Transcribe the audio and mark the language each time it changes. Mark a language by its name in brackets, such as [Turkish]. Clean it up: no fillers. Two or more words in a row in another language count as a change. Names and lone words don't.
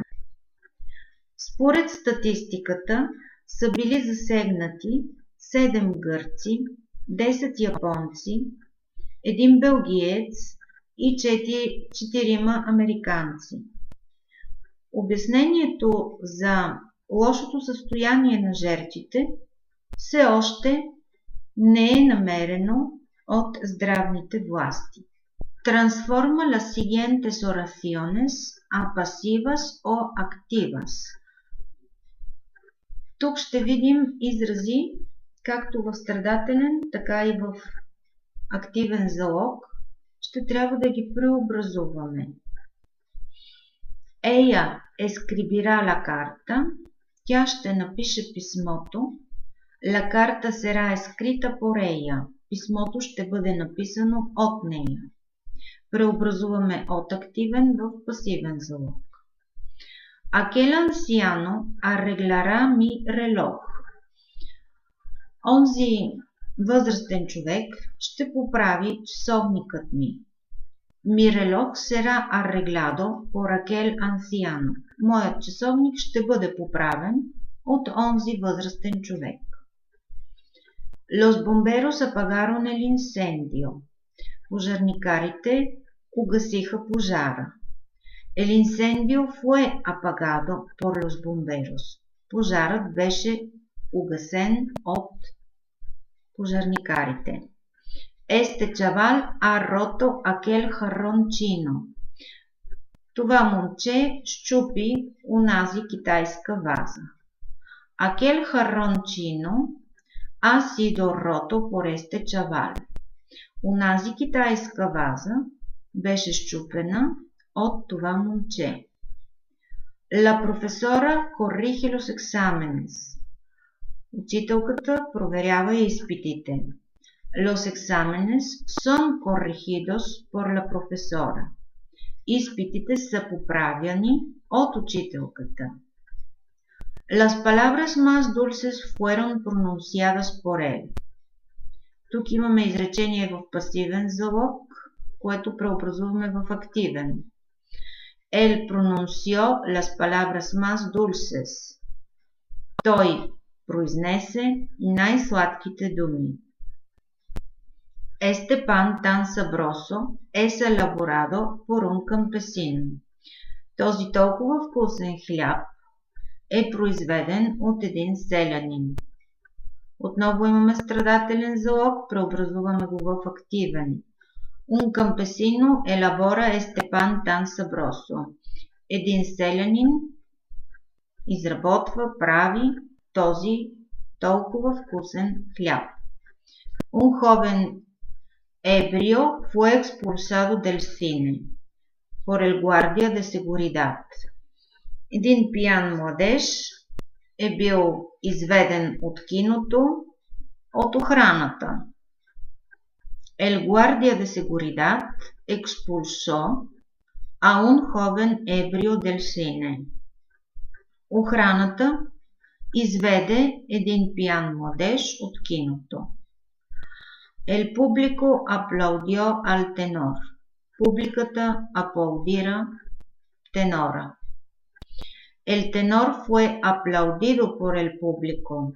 [Bulgarian] Според статистиката са били засегнати 7 гърци, 10 японци, 1 белгиец и 4 американци. Обяснението за лошото състояние на жертвите все още не е намерено от здравните власти. [Spanish] Transforma las siguientes oraciones a pasivas o activas. [Bulgarian] Тук ще видим изрази както в страдателен, така и в активен залог. Ще трябва да ги преобразуваме. [Spanish] Ella escribirá la carta. [Bulgarian] Тя ще напише писмото. [Spanish] La carta será escrita por ella. [Bulgarian] Писмото ще бъде написано от нея. Преобразуваме от активен в пасивен залог. [Spanish] Aquel anciano arreglará mi reloj. [Bulgarian] Онзи възрастен човек ще поправи часовникът ми. [Spanish] Mi reloj será arreglado por aquel anciano. [Bulgarian] Моят часовник ще бъде поправен от онзи възрастен човек. [Spanish] Los bomberos apagaron el incendio. [Bulgarian] Пожарникарите угасиха пожара. [Spanish] El incendio fue apagado por los bomberos. [Bulgarian] Пожарът беше угасен от пожарникарите. [Spanish] Este chaval ha roto aquel jarrón chino. [Bulgarian] Това момче счупи унази китайска ваза. [Spanish] Aquel jarrón chino ha sido roto por este chaval. [Bulgarian] Унази китайска ваза беше счупена от това момче. [Spanish] La profesora corrige los exámenes. [Bulgarian] Учителката проверява изпитите. [Spanish] Los exámenes son corregidos por la profesora. [Bulgarian] Изпитите са поправяни от учителката. [Spanish] Las palabras más dulces fueron pronunciadas por él. [Bulgarian] Тук имаме изречение в пасивен залог, което преобразуваме в активен. [Spanish] Él pronunció las palabras más dulces. [Bulgarian] Той произнесе най-сладките думи. [Spanish] Este pan tan sabroso es elaborado por un campesino. [Bulgarian] Този толкова вкусен хляб е произведен от един селянин. Отново имаме страдателен залог, преобразуваме го в активен. [Spanish] Un campesino elabora este pan tan sabroso. [Bulgarian] Един селянин изработва, прави този толкова вкусен хляб. [Spanish] Un joven ebrio fue expulsado del cine por el guardia de seguridad. [Bulgarian] Един пиян младеж е бил изведен от киното от охраната. [Spanish] El guardia de seguridad expulsó a un joven ebrio del cine. [Bulgarian] Охраната изведе един пиян младеж от киното. [Spanish] El público aplaudió al tenor. [Bulgarian] Публиката аплаудира тенора. [Spanish] El tenor fue aplaudido por el público.